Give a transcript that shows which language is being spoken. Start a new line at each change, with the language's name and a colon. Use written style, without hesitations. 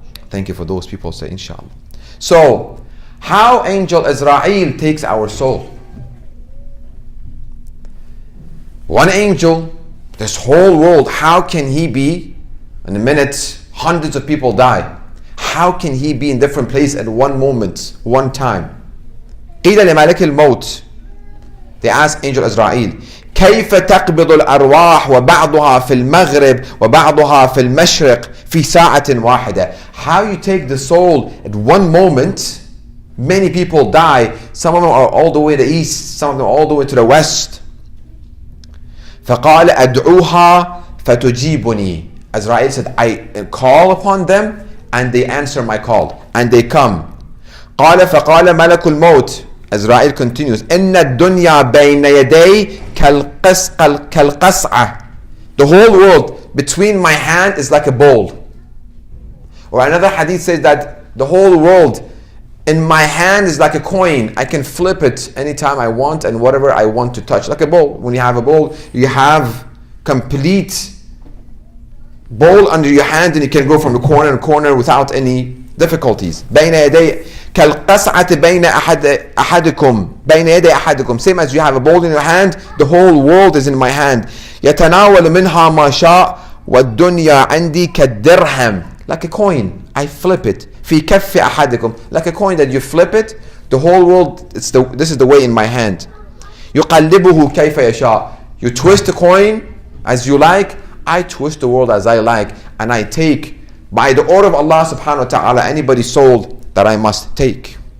English: Thank you for those people who say inshallah. So, how Angel Azrael takes our soul. One angel, this whole world, how can he be, in a minute, hundreds of people die. How can he be in different places at one moment, one time?
Arabic: قيل لملك الموت,
English: they ask Angel Azrael,
Arabic: كيف تقبض الأرواح وبعضها في المغرب وبعضها في المشرق في ساعة واحدة?
English: How you take the soul at one moment? Many people die. Some of them are all the way to the east, some of them all the way to the west.
Arabic: فقال أدعوها فتجيبني.
English: Azrael said, I call upon them and they answer my call and they come.
Arabic: قال فقال ملك الموت,
English: Azrael continues,
Arabic: إن الدنيا بين يدي كالقصعة.
English: The whole world between my hand is like a bowl. Or another hadith says that the whole world in my hand is like a coin. I can flip it anytime I want and whatever I want to touch. Like a bowl. When you have a bowl, you have complete bowl under your hand and you can go from the corner to corner without any difficulties.
Arabic: بين يدي كالقصعة بين أحدكم. بين يدي أحدكم.
English: Same as you have a bowl in your hand, the whole world is in my hand.
Arabic: يتناول منها ما شاء والدنيا عندي كالدرهم.
English: Like a coin, I flip it.
Arabic: في كف أحدكم.
English: Like a coin that you flip it, the whole world, this is the way in my hand.
Arabic: يقلبه كيف يشاء.
English: You twist the coin as you like. I twist the world as I like, and I take by the order of Allah subhanahu wa ta'ala anybody's soul that I must take.